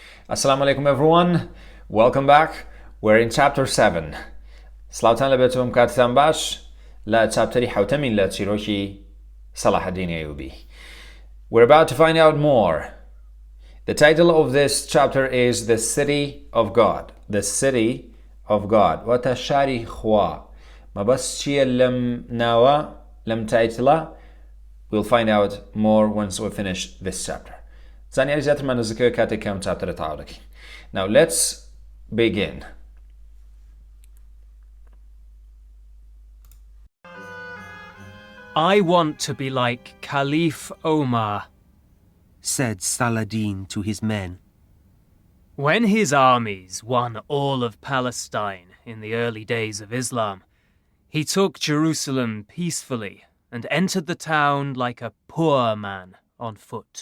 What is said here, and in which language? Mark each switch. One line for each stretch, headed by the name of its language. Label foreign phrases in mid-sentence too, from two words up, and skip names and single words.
Arabic: السلام عليكم
English: everyone, welcome back. We're in chapter 7.
Central Kurdish: سلاوتان لبێتم کاتتان باش لە چاپتەری حەوتەمی لە چیرۆکی سەڵاحەدینی ئەیوبی.
English: We're about to find out more. The title of this chapter is The City of God. The City of God.
Central Kurdish: واتە شاری خوا. مەبەست چییە لەم ناوە لەم تایتڵە؟
English: We'll find out more once we finish this chapter.
Central Kurdish: زانیاری زیاترمان نزیکەوە کاتێک کەم چاپتەرە تەواو دەکەین.
English: Now let's begin. I want to be like Caliph Omar, said Saladin to his men. When his armies won all of Palestine in the early days of Islam, he took Jerusalem peacefully and entered the town like a poor man on foot.